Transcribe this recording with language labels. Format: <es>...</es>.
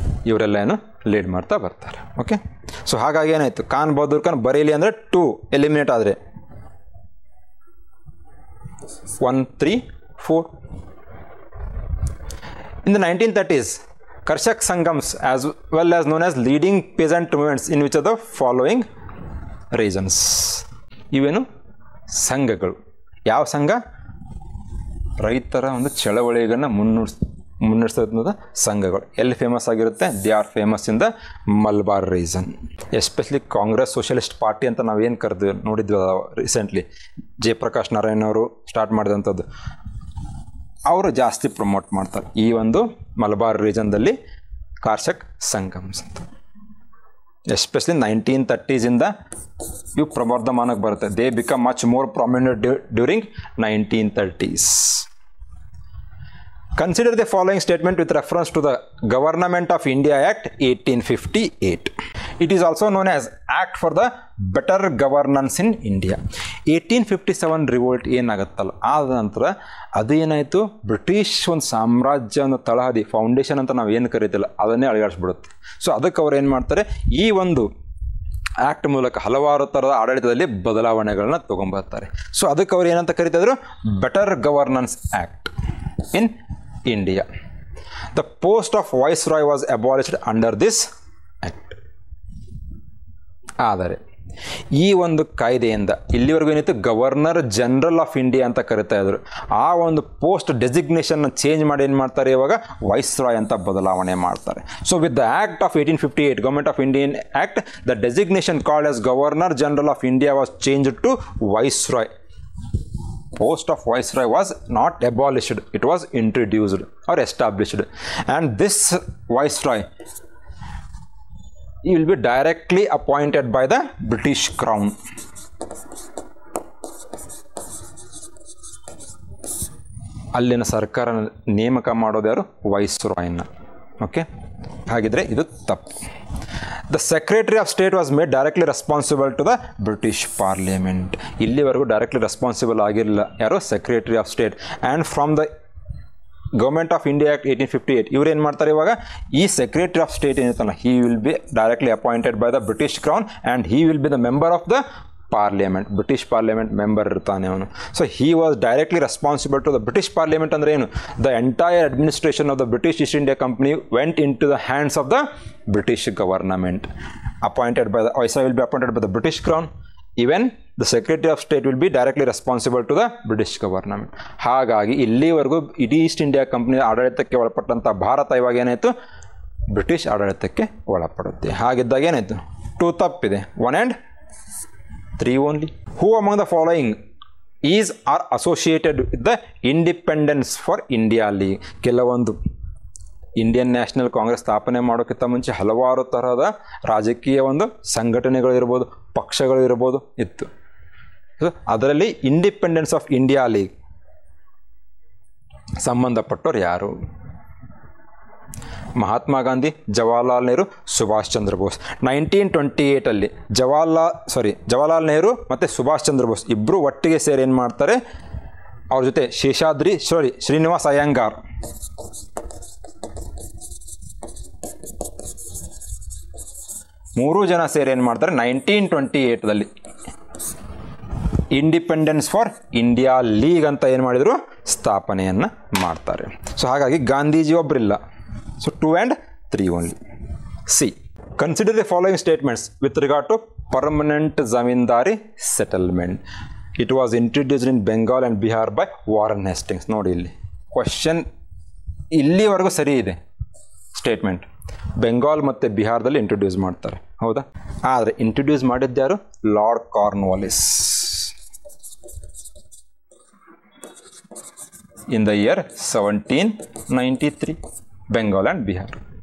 <kn>ಇವರೆಲ್ಲ ಏನು ಲೀಡ್ ಮಾಡ್ತಾ ಬರ್ತಾರೆ. ಓಕೆ, ಸೊ ಹಾಗಾಗಿ ಏನಾಯಿತು, ಖಾನ್ ಬಹದ್ದೂರ್ ಖಾನ್ ಬರೇಲಿ ಅಂದರೆ 2 ಎಲಿಮಿನೇಟ್ ಆದರೆ 1, 3, 4.</kn> <en>In the 1930s, Karshak Sangams as well as known as leading peasant movements in which of the following regions.</en> <kn>ಇವೇನು ಸಂಘಗಳು. ಯಾವ ಸಂಘ? ರೈತರ ಒಂದು ಚಳವಳಿಗಳನ್ನ ಮುನ್ನಡೆಸೋದ ಸಂಘಗಳು. ಎಲ್ಲಿ ಫೇಮಸ್ ಆಗಿರುತ್ತೆ?</kn> <en>They are famous in the Malabar region.</en> <kn>Especially Congress socialist party ಅಂತ ನಾವೇನು ಕರೆದು ನೋಡಿದ್ವಿ ರೀಸೆಂಟ್ಲಿ, ಜಯಪ್ರಕಾಶ್ ನಾರಾಯಣ್ ಅವರು ಸ್ಟಾರ್ಟ್ ಮಾಡಿದಂಥದ್ದು, ಅವರು ಜಾಸ್ತಿ ಪ್ರಮೋಟ್ ಮಾಡ್ತಾರೆ ಈ ಒಂದು ಮಲಬಾರ್ ರೀಜನ್ದಲ್ಲಿ ಕಾರ್ಷಕ್ ಸಂಗಮ್ಸ್ ಅಂತ. ಎಸ್ಪೆಷಲಿ 1930s ಇವು ಪ್ರವರ್ಧಮಾನಕ್ಕೆ ಬರುತ್ತೆ.</kn> <en>They become much more prominent during 1930s. Consider the following statement with reference to the Government of India Act 1858. It is also known as Act for the Better Governance in India.</en> <kn>1857 revolt ಏನಾಗುತ್ತಲ್ಲ, ಆದ ನಂತರ ಅದೇನಾಯಿತು, British ಒಂದು ಸಾಮ್ರಾಜ್ಯ ಒಂದು ತಳಹದಿ foundation ಅಂತ ನಾವು ಏನು ಕರೀತಿಲ್ಲ ಅದನ್ನೇ ಅಳಿಗಾಡಿಸ್ಬಿಡುತ್ತೆ. So ಅದಕ್ಕೆ ಅವ್ರು ಏನು ಮಾಡ್ತಾರೆ, ಈ ಒಂದು ಆ್ಯಕ್ಟ್ ಮೂಲಕ ಹಲವಾರು ಥರದ ಆಡಳಿತದಲ್ಲಿ ಬದಲಾವಣೆಗಳನ್ನ ತೊಗೊಂಬರ್ತಾರೆ. ಸೊ ಅದಕ್ಕೆ ಅವ್ರು ಏನಂತ ಕರೀತಿದ್ರು?</kn> <en>Better governance act in India. The post of Viceroy was abolished under this act.</en> <kn>ಆದರೆ ಈ ಒಂದು ಕಾಯ್ದೆಯಿಂದ ಇಲ್ಲಿವರೆಗೂ ಏನಿತ್ತು, ಗವರ್ನರ್ ಜನರಲ್ ಆಫ್ ಇಂಡಿಯಾ ಅಂತ ಕರಿತಾ ಇದ್ರು. ಆ ಒಂದು ಪೋಸ್ಟ್ ಡೆಸಿಗ್ನೇಷನ್ನ ಚೇಂಜ್ ಮಾಡಿ ಏನು ಮಾಡ್ತಾರೆ, ಇವಾಗ ವೈಸ್ರಾಯ್ ಅಂತ ಬದಲಾವಣೆ ಮಾಡ್ತಾರೆ.</kn> <en>So with the act of 1858, government of Indian act, the designation called as governor general of India was changed to viceroy. Post of Viceroy was not abolished, it was introduced or established, and this Viceroy he will be directly appointed by the British Crown.</en> <kn>ಅಲ್ಲಿನ ಸರ್ಕಾರ ನೇಮಕ ಮಾಡೋದು ಯಾರು? ವೈಸ್ರಾಯ್ನ. Okay, ಹಾಗಿದ್ರೆ ಇದು ತಪ್ಪು.</kn> <en>The Secretary of State was made directly responsible to the British Parliament.</en> <kn>ಇಲ್ಲಿವರೆಗೂ directly responsible ಆಗಿರಲಿಲ್ಲ ಯಾರು? Secretary of state.</kn> <en>and from the government of India act 1858</en> <kn>ಇವ್ರು ಏನು ಮಾಡ್ತಾರೆ, ಇವಾಗ ಈ secretary of state ಏನಿರ್ತಲ್ಲ,</kn> <en>He will be directly appointed by the British crown and he will be the member of the parliament.</en> <kn>British parliament member ಇರ್ತಾನೆ ಅವನು.</kn> <en>So he was directly responsible to the British parliament.</en> <kn>ಅಂದರೆ ಏನು?</kn> <en>The entire administration of the British East India company went into the hands of the British government. Appointed by the Viceroy will be appointed by the British Crown. Even the Secretary of State will be directly responsible to the British government.</en> <kn>ಹಾಗಾಗಿ ಇಲ್ಲಿವರೆಗೂ ಇಡೀ East India company ಆಡಳಿತಕ್ಕೆ ಒಳಪಟ್ಟಂಥ ಭಾರತ ಇವಾಗ ಏನಾಯಿತು, British ಆಡಳಿತಕ್ಕೆ ಒಳಪಡುತ್ತೆ. ಹಾಗಿದ್ದಾಗ ಏನಾಯಿತು, 2 ತಪ್ಪಿದೆ,</kn> <en>1 and 3 only. Who among the following is or associated with the Independence for India League?</en> <kn>ಕೆಲವೊಂದು ಇಂಡಿಯನ್ ನ್ಯಾಷನಲ್ ಕಾಂಗ್ರೆಸ್ ಸ್ಥಾಪನೆ ಮಾಡೋಕ್ಕಿಂತ ಮುಂಚೆ ಹಲವಾರು ತರಹದ ರಾಜಕೀಯ ಒಂದು ಸಂಘಟನೆಗಳು ಇರ್ಬೋದು, ಪಕ್ಷಗಳು ಇರ್ಬೋದು ಇತ್ತು. ಅದರಲ್ಲಿ ಇಂಡಿಪೆಂಡೆನ್ಸ್ ಆಫ್ ಇಂಡಿಯಾ ಲೀಗ್ ಸಂಬಂಧಪಟ್ಟವ್ರು ಯಾರು? ಮಹಾತ್ಮ ಗಾಂಧಿ, ಜವಾಹರ್ಲಾಲ್ ನೆಹರು, ಸುಭಾಷ್ ಚಂದ್ರ ಬೋಸ್. 1928 ಜವಾಹರ್ಲಾಲ್ ನೆಹರು ಮತ್ತು ಸುಭಾಷ್ ಚಂದ್ರ ಬೋಸ್ ಇಬ್ಬರು ಒಟ್ಟಿಗೆ ಸೇರಿ ಏನು ಮಾಡ್ತಾರೆ, ಅವ್ರ ಜೊತೆ ಶ್ರೀನಿವಾಸ್ ಅಯ್ಯಂಗಾರ್, ಮೂರೂ ಜನ ಸೇರಿ ಏನು ಮಾಡ್ತಾರೆ, 1928 ಇಂಡಿಪೆಂಡೆನ್ಸ್ ಫಾರ್ ಇಂಡಿಯಾ ಲೀಗ್ ಅಂತ ಏನು ಮಾಡಿದರು, ಸ್ಥಾಪನೆಯನ್ನು ಮಾಡ್ತಾರೆ. ಸೊ ಹಾಗಾಗಿ Gandhiji ಒಬ್ಬರಿಲ್ಲ. So</kn> <en>2 and 3 only.</en> <kn>C.</kn> <en>Consider the following statements with regard to permanent zamindari settlement. It was introduced in Bengal and Bihar by Warren Hastings.</en> <kn>ನೋಡಿ ಇಲ್ಲಿ ಕ್ವಶನ್ ಇಲ್ಲಿವರೆಗೂ ಸರಿ ಇದೆ ಸ್ಟೇಟ್ಮೆಂಟ್. ಬೆಂಗಾಲ್ ಮತ್ತು ಬಿಹಾರದಲ್ಲಿ ಇಂಟ್ರೊಡ್ಯೂಸ್ ಮಾಡ್ತಾರೆ, ಹೌದಾ? ಆದರೆ introduce ಮಾಡಿದ್ದ್ಯಾರು?</kn> <en>Lord Cornwallis in the year 1793, Bengal and Bihar.</en>